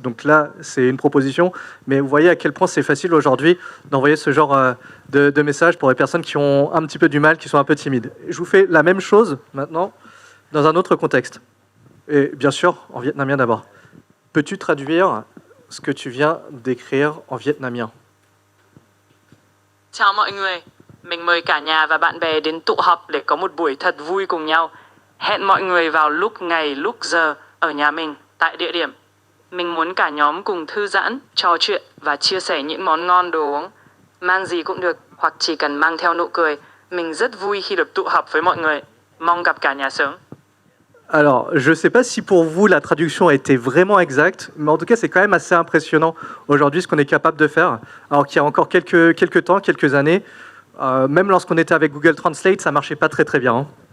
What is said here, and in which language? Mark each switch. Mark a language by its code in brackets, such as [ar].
[fr] Donc là, c'est une proposition. Mais vous voyez à quel point c'est facile aujourd'hui d'envoyer ce genre de message pour les personnes qui ont un petit peu du mal, qui sont un peu timides. Je vous fais la même chose maintenant dans un autre contexte. Et bien sûr, en vietnamien d'abord. Peux-tu traduire ce que tu viens d'écrire en vietnamien? [vi] Chào mọi người, mình mời cả nhà và bạn bè đến tụ họp để có một buổi thật vui cùng nhau. Hẹn mọi người vào lúc ngày, lúc giờ ở nhà mình, tại địa điểm. Mình muốn cả nhóm cùng thư giãn, trò chuyện và chia sẻ những món ngon đồ uống. Mang gì cũng được, hoặc chỉ cần mang theo nụ cười. Mình rất vui khi được tụ họp với mọi người. Mong gặp cả nhà sớm. [fr] Alors, je ne sais pas si pour vous la traduction a été vraiment exacte, mais en tout cas c'est quand même assez impressionnant aujourd'hui ce qu'on est capable de faire. Alors qu'il y a encore quelques temps, quelques années, même lorsqu'on était avec Google Translate, ça ne marchait pas très très bien. Hein.